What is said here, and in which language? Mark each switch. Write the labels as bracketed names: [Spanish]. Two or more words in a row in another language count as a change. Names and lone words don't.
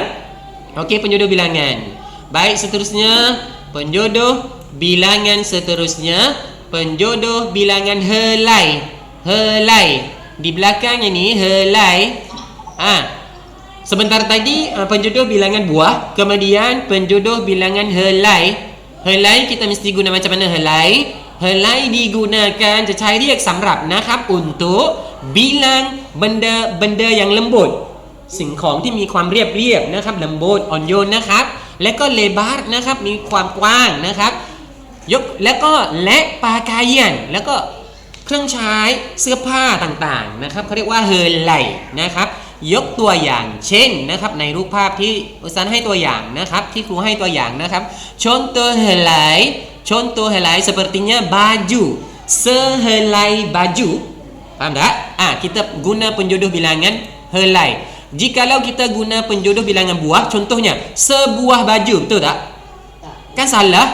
[Malay] Okey, penjodoh bilangan. Baik, seterusnya penjodoh bilangan seterusnya penjodoh bilangan helai. Helai di belakangnya ni helai. Sebentar tadi penjodoh bilangan buah, kemudian penjodoh bilangan helai. Helai kita mesti guna macam mana helai? Helai digunakan [Thai] จะใช้เรียกสำหรับนะครับ [Malay] untuk bilang benda-benda yang lembut [Thai] สิ่งของที่มีความเรียบๆนะครับ lembut อ่อนโยนนะครับ และก็ lebar นะครับมีความกว้างนะครับยกแล้วก็และpakaian แล้วก็เครื่องใช้เสื้อผ้าต่างๆนะครับเขาเรียกว่าเฮไลนะครับยกตัวอย่างเช่นนะครับในรูปภาพที่อุตสาหให้ตัวอย่างนะครับที่ครูให้ตัวอย่างนะครับ [Malay] contoh helai sepertinya baju sehelai baju. Faham tak? Kita guna penjodoh bilangan helai. Jikalau kita guna penjodoh bilangan buah, contohnya sebuah baju, betul tak? Kan salah.